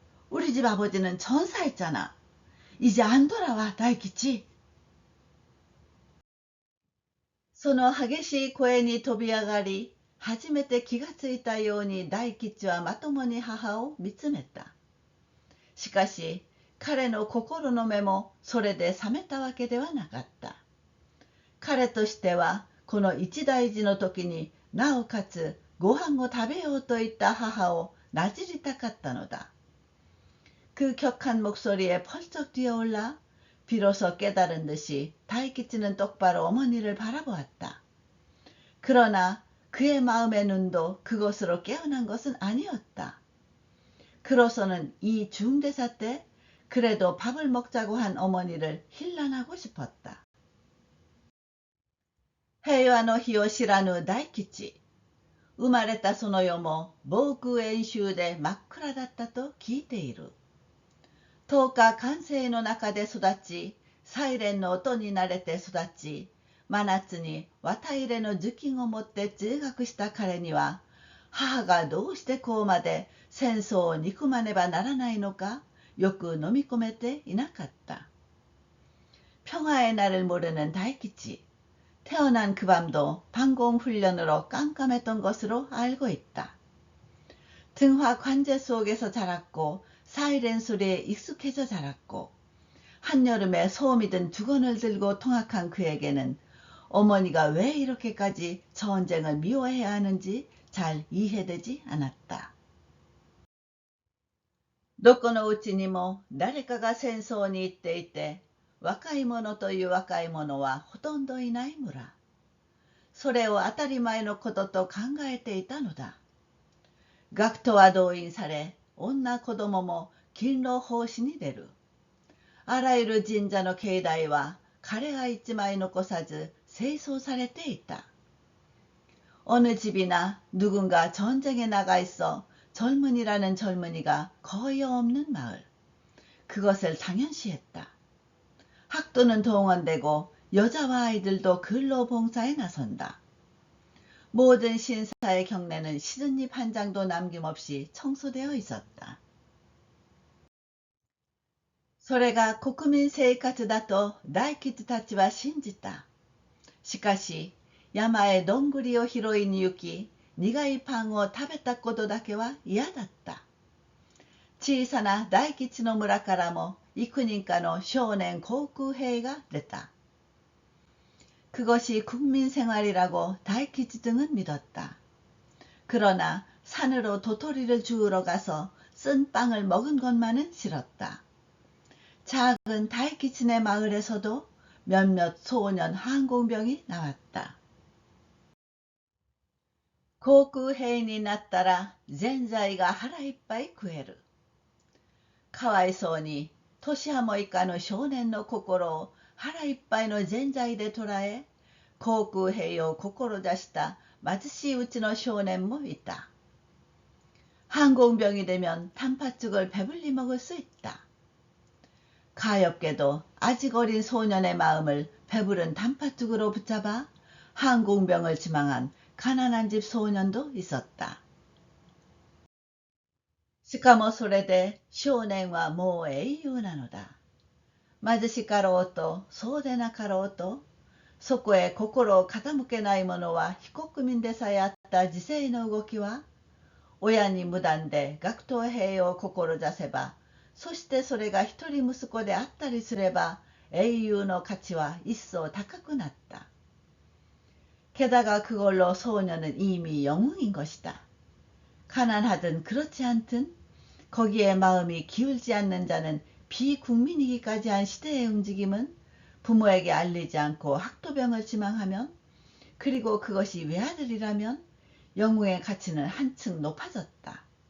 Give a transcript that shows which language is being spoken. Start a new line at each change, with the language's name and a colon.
Korean: 우리 집 아버지는 전사했잖아. 이제 안 돌아와, 다이키치.
Japanese: その激しい声に飛び上がり、初めて気がついたように大吉はまともに母を見つめた。しかし、彼の心の目もそれで冷めたわけではなかった。彼としては、この一大事の時になおかつご飯を食べようと言った母をなじりたかったのだ。
Korean: 그 격한 목소리에 펄쩍 뛰어올라 비로소 깨달은 듯이 다이키치는 똑바로 어머니를 바라보았다. 그러나 그의 마음의 눈도 그것으로 깨어난 것은 아니었다. 그로서는 이 중대사 때 그래도 밥을 먹자고 한 어머니를 힐난하고 싶었다.
Japanese: 平和の日を知らぬ大吉。生まれたその世も防空演習で真っ暗だったと聞いている。 10日歓声の中で育ち、サイレンの音に慣れて育ち、真夏に綿入れの頭巾を持って通学した彼には、母がどうしてこうまで戦争を憎まねばならないのか、よく飲み込めていなかった。
Korean: 평화의 날을 모르는 다이키치. 태어난 그 밤도 방공훈련으로 깜깜했던 것으로 알고 있다. 등화 관제 속에서 자랐고 사이렌 소리에 익숙해져 자랐고 한여름에 소음이 든 두건을 들고 통학한 그에게는 어머니가 왜 이렇게까지 전쟁을 미워해야 하는지 잘 이해되지 않았다.
Japanese: どこのうちにも誰かが戦争に行っていて、若い者という若い者はほとんどいない村。それを当たり前のことと考えていたのだ。学徒は動員され、女子供も勤労奉仕に出る。あらゆる神社の境内は枯葉一枚残さず清掃されていた。
Korean: 어느 집이나 누군가 전쟁에 나가 있어 젊은이라는 젊은이가 거의 없는 마을. 그것을 당연시했다. 학도는 동원되고 여자와 아이들도 근로봉사에 나선다. 모든 신사의 경내는 시든잎 한 장도 남김없이 청소되어 있었다.
Japanese: それが国民生活だと大吉たちは信じた。しかし、山へどんぐりを拾いに行き、苦いパンを食べたことだけは嫌だった。小さな大吉の村からも幾人かの少年航空兵が出た。
Korean: 그것이 국민생활이라고 다이키치 등은 믿었다. 그러나 산으로 도토리를 주우러 가서 쓴 빵을 먹은 것만은 싫었다. 작은 다이키치네 마을에서도 몇몇 소년 항공병이 나왔다.
Japanese: 航空兵になったらぜんざいが腹いっぱい食える。かわいそうに年端も以下の少年の心を腹いっぱいのぜんざいで捉え、航空兵を志した貧しいうちの少年もいた。
Korean: 항공병이 되면 단팥죽을 배불리 먹을 수 있다. 가엾게도 아직 어린 소년의 마음을 배부른 단팥죽으로 붙잡아 항공병을 지망한 가난한 집 소년도 있었다.
Japanese: しかもそれで少年はもう英雄なのだ。貧しかろうとそうでなかろうと、そこへ心を傾けない者は非国民でさえあった時世の動きは、親に無断で学徒兵を志せば、そしてそれが一人息子であったりすれば、英雄の価値は一層高くなった。
Korean: 게다가 그걸로 소년은 이미 영웅인 것이다. 가난하든 그렇지 않든 거기에 마음이 기울지 않는 자는 비국민이기까지 한 시대의 움직임은 부모에게 알리지 않고 학도병을 지망하면, 그리고 그것이 외아들이라면 영웅의 가치는 한층 높아졌다.